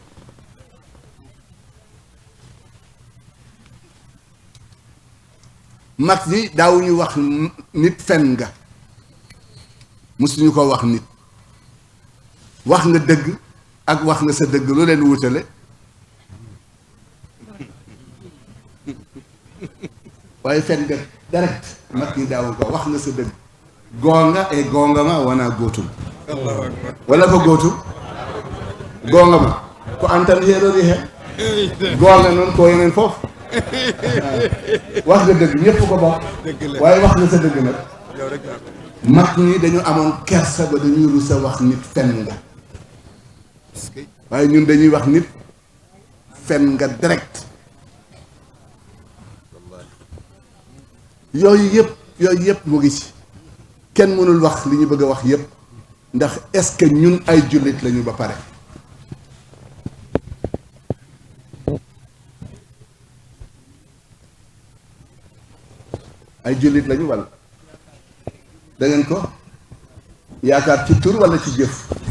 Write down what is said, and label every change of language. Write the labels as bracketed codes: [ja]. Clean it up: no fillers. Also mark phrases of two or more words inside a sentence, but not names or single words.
[wo] mag ñi daawuñu wax nit fen nga musuñu ko wax nit wax nga dëgg ak wax nga sa dëgg lu leen wutale waaye fen nga direct mag ñi daawuñu ko wax nga sa dëgg [ff] goonga e goongama wona gootum wala ko gootum goongama ko antan heerori he goonga noon ko [wo] yeneen foofu wax nga dëgg ñépp ko bokk waaye wax nga sa dëgg nag mag ñi dañu amoon kersa ba dañuy rus a wax nit fen nga waaye ñun dañuy wax nit fen nga direct yooyu yëpp mu ngi ci kenn mënul wax li ñu bëgg a wax yëpp ndax [fr] est-ce que [wo] ñun ay jullit lañu ba pare ay jullit lañu walla da ngeen ko yaakaar ci tur walla ci jëf